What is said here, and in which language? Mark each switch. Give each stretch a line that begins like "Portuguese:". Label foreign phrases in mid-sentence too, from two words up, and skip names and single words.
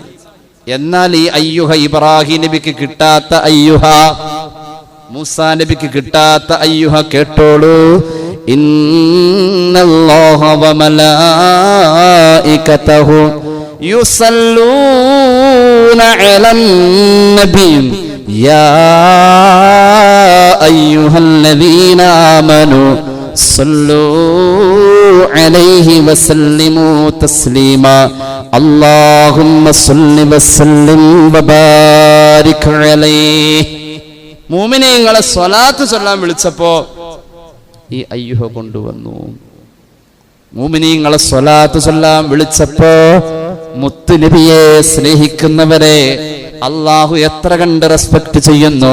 Malayalam: എന്നാൽ ഈ അയ്യുഹ ഇബ്രാഹിം നബിക്ക് കിട്ടാത്ത അയ്യുഹ, മൂസാ നബിക്ക് കിട്ടാത്ത അയ്യുഹ കേട്ടോളൂ.
Arabic: إن الله وملائكته يصلون يصلون على النبي يا أيها الذين آمنوا صلوا عليه وسلموا تسليما اللهم صل وسلم وبارك عليه.
Malayalam: മുഅ്മിനീങ്ങളെ സ്വലാത്ത് ചൊല്ലാൻ വിളിച്ചപ്പോ ഈ അയ്യുഹ കൊണ്ടുവന്നു. മുഅ്മിനീങ്ങളെ സ്വലാത്ത് ചൊല്ലാൻ വിളിച്ചപ്പോ മുത്ത് നബിയെ സ്നേഹിക്കുന്നവരെ അള്ളാഹു എത്ര കണ്ട് റെസ്പെക്ട് ചെയ്യുന്നു.